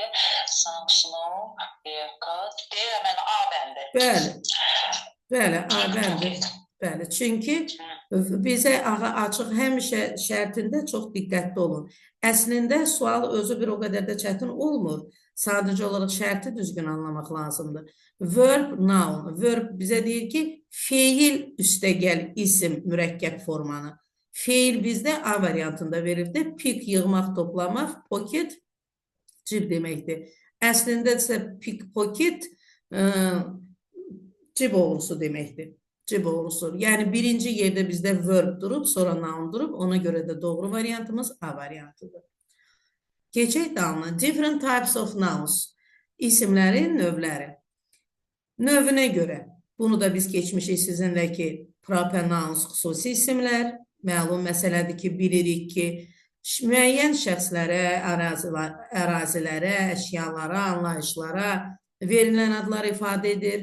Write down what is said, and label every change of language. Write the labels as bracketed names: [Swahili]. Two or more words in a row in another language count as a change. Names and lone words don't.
[English] Snow, haircut, [Azerbaijani] deyirəm mən A bəndi. Bəli. Bəli, A bəndi. Bəli, çünki bizə açıq həmişə şərtində çox diqqətli olun. Əslində sual özü bir o qədər də çətin olmur. Sadəcə olaraq şərti düzgün anlamaq lazımdır. [English] Verb, noun. [Azerbaijani] Verb bizə deyir ki, feil üstəgəl isim mürəkkəb formanı. Feil bizdə A variantında verildi. Pick, yığmaq, toplamaq, pocket, cib deməkdir. Əslində isə pickpocket cib oğrusu deməkdir. Cib oğrusu. Yəni birinci yerdə bizdə verb durub, sonra noun durub. Ona görə də doğru variantımız A variantıdır. Keçək dalına. [English] Different types of nouns. [Azerbaijani] İsimlərin növləri. Növünə görə. Bunu da biz keçmişik sizinlə ki, [English] proper nouns [Azerbaijani] xüsusi isimlər. Məlum məsələdir ki, bilirik ki, müəyyən şəxslərə, ərazilərə, əşyalara, anlayışlara verilən adlar ifadə edir.